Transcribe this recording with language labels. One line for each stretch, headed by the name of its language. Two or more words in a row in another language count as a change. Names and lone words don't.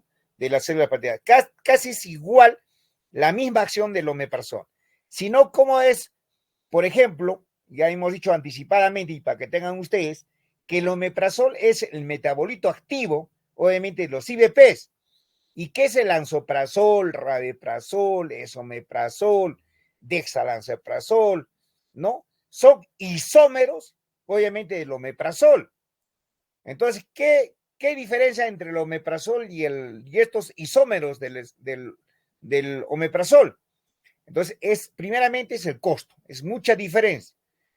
Spanish: De la célula parietal. Casi es igual la misma acción del omeprazol. Sino, ¿cómo es? Por ejemplo, ya hemos dicho anticipadamente, y para que tengan ustedes, que el omeprazol es el metabolito activo, obviamente, de los IBPs. ¿Y qué es el lansoprazol, rabeprazol, esomeprazol, dexlansoprazol? ¿No? Son isómeros, obviamente, del omeprazol. Entonces, ¿qué diferencia entre el omeprazol y estos isómeros del omeprazol? Entonces, primeramente es el costo, es mucha diferencia.